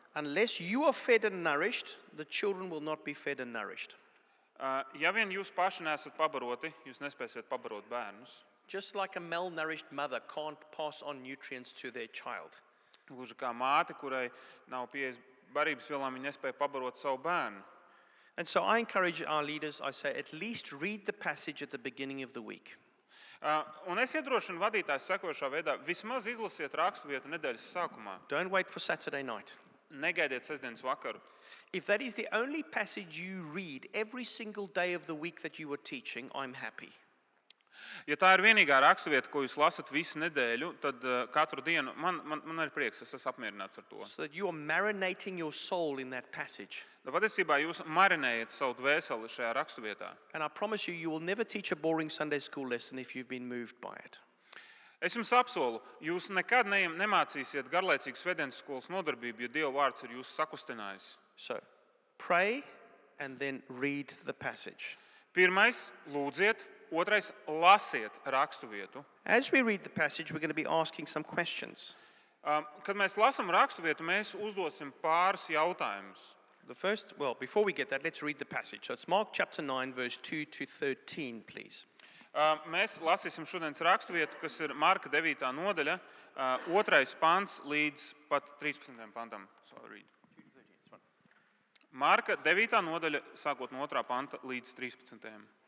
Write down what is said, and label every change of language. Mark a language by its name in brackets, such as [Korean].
[English] Unless you are fed and nourished, the children will not be fed and nourished. [Latvian] Ja vien jūs paši nesat pabaroti, jūs nespēsiet pabarot bērnus. [English] Just like a malnourished mother can't pass on nutrients to their child. [Latvian] Gluži kā māte, kurai nav pieejas barības vielām, viņa nespēja pabarot savu bērnu. [English] And so I encourage our leaders, I say, at least read the passage at the beginning of the week. [Latvian] Un es iedrošinu vadītājs sekojošā veidā, vismaz izlasiet raksturvietu nedēļas sākumā. [English] Don't wait for Saturday night. [Latvian] Negaidiet sestdienas vakaru. [English] If that is the only passage you read every single day of the week that you are teaching, I'm happy. [Latvian] Ja tā ir vienīgā raksturvieta, ko jūs lasat visu nedēļu, tad katru dienu man ir prieks, es esmu apmierināts ar to. [English] So that you are marinating your soul in that passage. [Latvian] Patiesībā jūs marinējat savu dvēseli šajā raksturvietā. [English] And I promise you, you will never teach a boring Sunday school lesson if you've been moved by it. [Latvian] Es jums apsolu, jūs nekad nemācīsiet garlaicīgu svētdienas skolas nodarbību, ja Dieva vārds ir jūs sakustinājis. [English] So, pray and then read the passage. [Latvian] Pirmais, lūdziet, otrais, lasiet raksturvietu. [English] As we read the passage, we're going to be asking some questions. [Latvian] Kad mēs lasām raksturvietu, mēs uzdosim pāris jautājumus. [English] The first, well, before we get that, let's read the passage. So it's Mark chapter 9, verse 2 to 13, please. [Latvian] Mēs lasīsim šodienas raksturvietu, kas ir Marka 9. nodaļa, 2. pants līdz pat 13. pantam. Marka 9. nodaļa, sākot no 2. panta līdz 13.